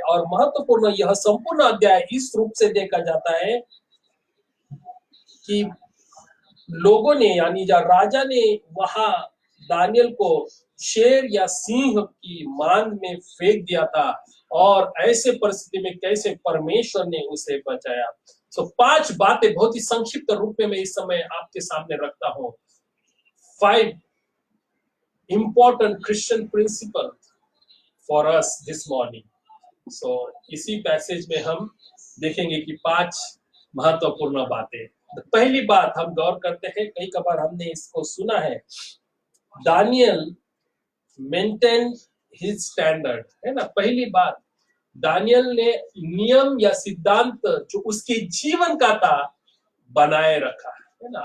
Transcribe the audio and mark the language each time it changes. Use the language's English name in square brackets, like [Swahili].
[Hindi] और महत्वपूर्ण यह संपूर्ण अध्याय इस रूप से देखा जाता है कि लोगों ने यानी जो राजा ने वहां दानियल को शेर या सिंह की मांग में फेंक दिया था, और ऐसे परिस्थिति में कैसे परमेश्वर ने उसे बचाया। सो 5 बातें बहुत ही संक्षिप्त रूप में मैं इस समय आपके सामने रखता हूं। [English] 5 important Christian principle for us this morning. [Hindi] So इसी पैसेज में हम देखेंगे कि 5 महत्वपूर्ण बातें। तो पहली बात हम गौर करते हैं, कई कबार हमने इसको सुना है, [English] Daniel maintain his standard, [Hindi] है ना। पहली बात, दानियल ने नियम या सिद्धांत जो उसके जीवन का था बनाए रखा, है ना।